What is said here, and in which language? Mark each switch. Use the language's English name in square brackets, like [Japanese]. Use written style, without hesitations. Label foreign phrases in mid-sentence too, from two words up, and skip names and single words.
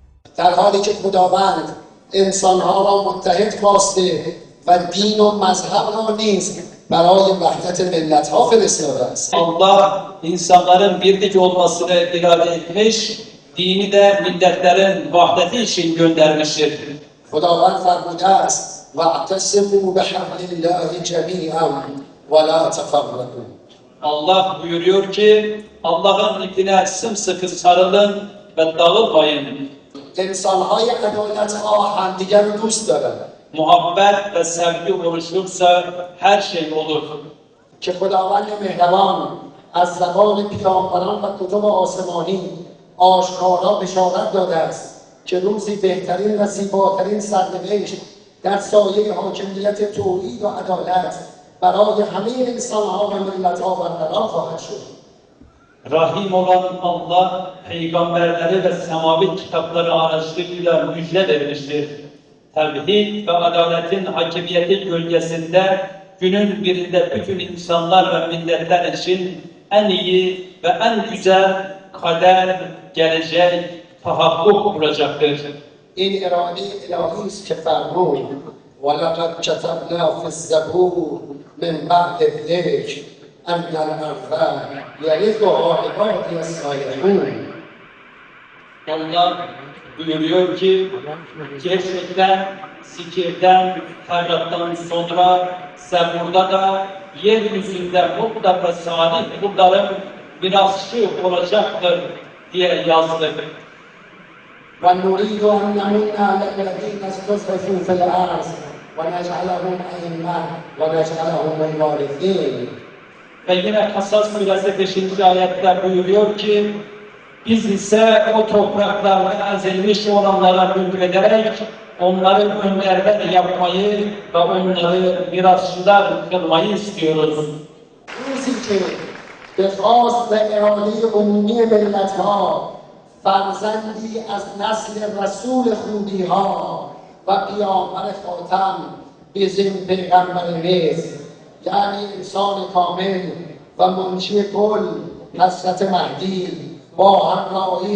[Persian] در حالی که خداوند انسانها را متحد خواسته و دین و مذهب را نیز برای وحدت ملتها فرستاده است. [Turkish] Allah insanların birlik olmasını irade etmiş, dini de milletlerin vahdeti için göndermiştir. [Persian] خداوند فرموده است [Arabic] واعتصموا بحبل الله جمیعا ولا تفرقوا. [Turkish] Allah buyuruyor ki Allah'ın ipine sımsıkı sarılın ve dağılmayın. [Persian] انسانهای عدالتها همدیگر رو دوست دارند. [Turkish] Muhabbet ve sevgi oluşursa her şey olur. [Persian] که خداوند مهربان از زبان پیامبران و کتب آسمانی آشکارا بشارت داده است که روزی بهترین و زیباترین سرنوشت در سایه حاکمیت توحید و عدالت برای همه انسانها و ملتها برقرار خواهد شد. [Turkish] Rahim olan Allah, peygamberleri ve semavi kitapları aracılığıyla müjde vermiştir. Tevhid ve adaletin hakimiyeti gölgesinde günün birinde bütün insanlar ve milletler için en iyi ve en güzel kader, gelecek, tahakkuk olacaktır. [Persian] این اراده الهی است که فرمود [Arabic] ولقد كتبنا في الزبور من بعد الذکر ان الارض یرثها عبادی الصالحون. [Turkish] Allah buyuruyor ki, gerçekten, zikirden, hayrattan sonra Zebur'da da yeryüzünde mutlaka salih kulların mirasçı olacaktır diye yazdık. [Arabic] ونريد أن نمن على الذين استضعفوا في الأرض ونجعلهم أئمة ونجعلهم الوارثين. [Turkish] Ve yine Kasas suresi 5. ayette buyuruyor ki, biz ise o topraklarda ezilmiş olanlara hükmederek onları önderler yapmayı ve onları mirasçılar kılmayı istiyoruz. [Persian] روزی که به خواست و اراده عمومی ملتها فرزندی از نسل رسول خوبیها و پیامبر خاتم به ضمن پیغمبر نیز یعنی انسان کامل و منشی کل حضرت مهدی با همراهی